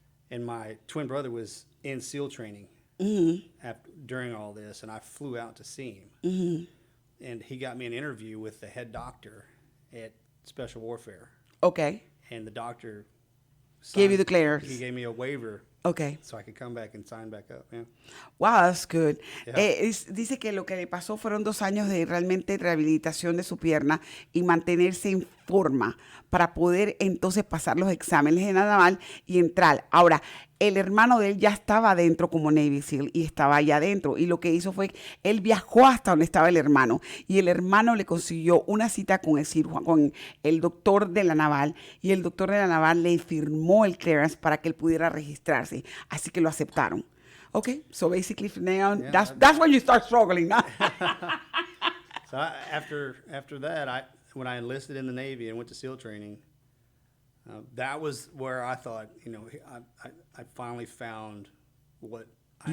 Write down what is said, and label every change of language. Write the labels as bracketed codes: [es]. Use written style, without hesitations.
[en] And my twin brother was in SEAL training during all this, and I flew out to see him. And he got me an interview with the head doctor at Special Warfare. Okay. And the doctor gave you the clearance. He gave me a waiver. Okay. So I could come back and sign back up. Yeah. Wow, that's good. Yeah. [es] Dice que lo que le pasó fueron 2 años de realmente rehabilitación de su pierna y mantenerse en forma para poder entonces pasar los exámenes en la naval y entrar. Ahora, el hermano de él ya estaba adentro como Navy SEAL y estaba allá adentro. Y lo que hizo fue, él viajó hasta donde estaba el hermano. Y el hermano le consiguió una cita con el doctor de la naval. Y el doctor de la naval le firmó el clearance para que él pudiera registrarse. Así que lo aceptaron. [en] Okay, so basically from now on, that's when you start struggling. [es] ¿No? [en] So after that, when I enlisted in the Navy and went to SEAL training, That was where I thought, I finally found what I